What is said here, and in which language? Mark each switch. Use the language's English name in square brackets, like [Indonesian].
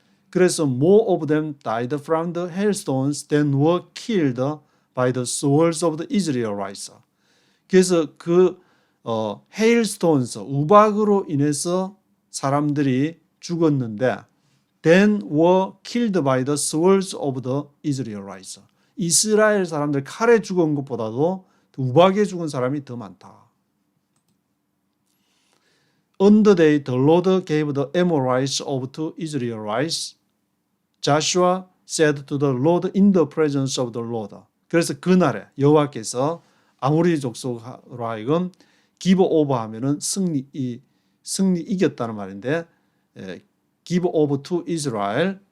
[Korean] 그래서 [English] more of them died from the hailstones than were killed by the swords of the Israelites. [Korean] 그래서 그 [English] hailstones [Korean] 우박으로 인해서 사람들이 죽었는데 [English] than were killed by the swords of the Israelites. [Korean] 이스라엘 사람들 칼에 죽은 것보다도 우박에 죽은 사람이 더 많다. [English] On the day the Lord gave the Amorites over to Israelites, Joshua said to the Lord in the presence of the Lord. [Korean] 그래서 그날에 여호와께서 아모리 족속으로 하여금 give over 하면은 승리 이겼다는 말인데 [English] give over to Israel.